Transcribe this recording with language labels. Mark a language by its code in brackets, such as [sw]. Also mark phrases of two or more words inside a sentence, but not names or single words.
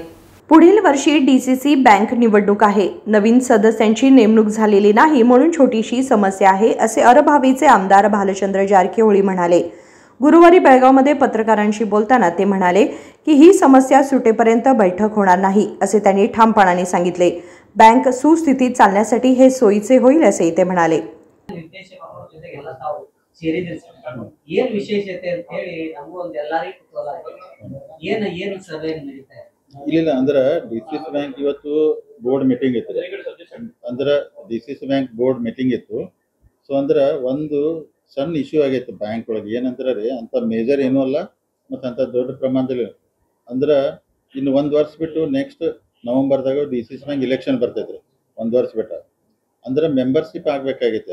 [mr] पुढील वर्षी डीसीसी बँक निवडणूक आहे, नवीन सदस्यांची नेमणूक झालेली नाही म्हणून छोटीशी समस्या आहे, असे अरभावीचे आमदार भालचंद्र जारकीहोळी म्हणाले। गुरुवारी बेळगावमध्ये पत्रकारांशी बोलताना ते म्हणाले की ही समस्या सुटेपर्यंत बैठक होणार नाही, असे त्यांनी ठामपणाने सांगितले। बँक सुस्थितीत चालण्यासाठी हे सोयीचे होईल असे ते म्हणाले। [kn] ಇಲ್ಲ ಅಂದ್ರೆ ಡಿಸಿಸಿ ಬ್ಯಾಂಕ್ ಇವತ್ತು [en] board meeting [kn] ಇತ್ತು, ಅಂದ್ರೆ ಡಿಸಿಸಿ ಬ್ಯಾಂಕ್ [en] board meeting [kn] ಇತ್ತು। ಸೊ ಅಂದ್ರೆ ಒಂದು ಸಣ್ಣ ಇಶ್ಯೂ ಆಗೈತೆ ಬ್ಯಾಂಕ್ ಒಳಗೆ, ಏನಂದ್ರೆ ರೀ ಅಂತ ಮೇಜರ್ ಏನೂ ಅಲ್ಲ ಮತ್ತು ಅಂತ ದೊಡ್ಡ ಪ್ರಮಾಣದಲ್ಲಿ ಅಂದ್ರೆ ಇನ್ನು ಒಂದು ವರ್ಷ ಬಿಟ್ಟು ನೆಕ್ಸ್ಟ್ ನವೆಂಬರ್ದಾಗ ಡಿಸಿಸಿ ಬ್ಯಾಂಕ್ ಇಲೆಕ್ಷನ್ ಬರ್ತೈತ್ರಿ, ಒಂದು ವರ್ಷ ಬಿಟ್ಟ ಅಂದ್ರೆ ಮೆಂಬರ್ಶಿಪ್ ಆಗಬೇಕಾಗೈತೆ।